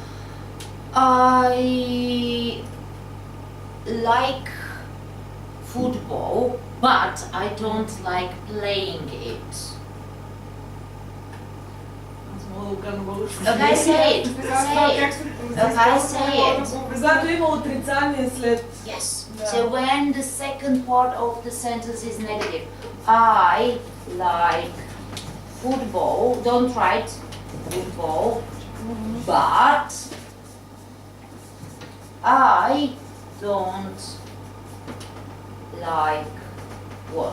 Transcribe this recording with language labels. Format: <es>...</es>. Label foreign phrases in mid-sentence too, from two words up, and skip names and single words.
<en>For example, I like football, but I don't like playing it. Okay, say it. Say it. Okay, say it.</en> <bg>Когато има отрицание след...</bg> <en>Yes. Yeah. So when the second part of the sentence is negative, I like football. Don't write football, but I don't like what?</en>